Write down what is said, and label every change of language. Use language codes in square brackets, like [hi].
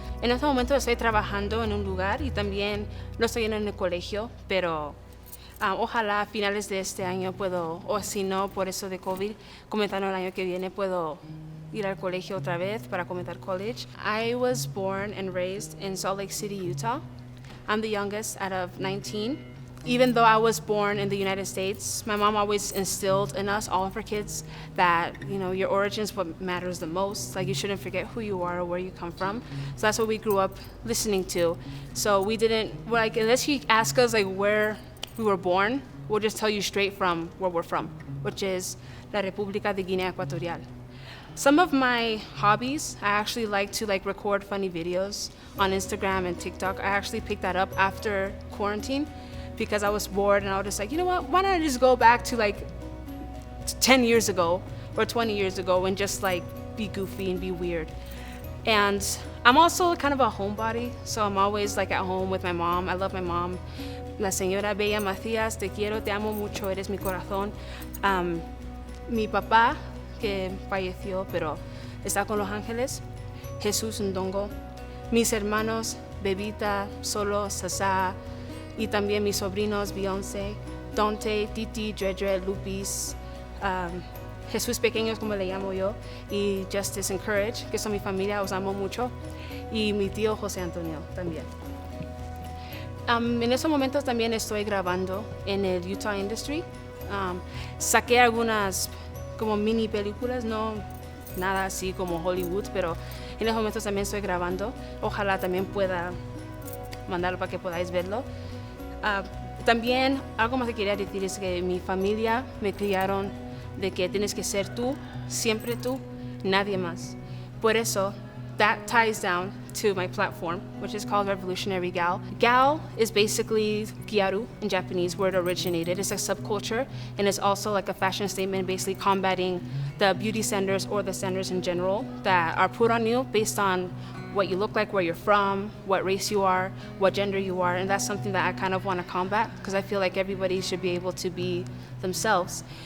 [es] En este momento estoy trabajando en un lugar y también no estoy en el colegio, pero ojalá a finales de este año puedo, o si no, por eso de COVID, comenzando el año que viene, puedo ir al colegio otra vez para comenzar college. [en] I was born and raised in Salt Lake City, Utah. I'm the youngest out of 19. Even though I was born in the United States, my mom always instilled in us, all of her kids, that, you know, your origins what matters the most. Like, you shouldn't forget who you are or where you come from. So that's what we grew up listening to. So we didn't, like, unless you ask us, like, where we were born, we'll just tell you straight from where we're from, which is La República de Guinea Ecuatorial. Some of my hobbies, I actually like to record funny videos on Instagram and TikTok. I actually picked that up after quarantine, because I was bored and I was just like, you know what, why don't I just go back to 10 years ago or 20 years ago and just be goofy and be weird. And I'm also kind of a homebody, so I'm always at home with my mom. I love my mom. [es] La señora Bella Macías, te quiero, te amo mucho, eres mi corazón. Mi papá, que falleció, pero está con los ángeles, Jesús Ndongo. Mis hermanos, Bebita, Solo, Sasa, y también mis sobrinos Beyoncé, Dante, Titi, Dredre, Lupis, Jesús Pequeños, como le llamo yo, y Justice and Courage, que son mi familia, os amo mucho, y mi tío José Antonio también. En estos momentos también estoy grabando en el Utah Industry. Saqué algunas como mini películas, no nada así como Hollywood, pero en estos momentos también estoy grabando. Ojalá también pueda mandarlo para que podáis verlo. También algo más que quería decir es que mi familia me criaron de que tienes que ser tú, siempre tú, nadie más. Por eso, [en] that ties down to my platform, which is called Revolutionary Gal. Gal is basically gyaru in Japanese, where it originated. It's a subculture, and it's also a fashion statement basically combating the beauty standards or the standards in general that are put on you based on what you look like, where you're from, what race you are, what gender you are, and that's something that I kind of want to combat, because I feel like everybody should be able to be themselves.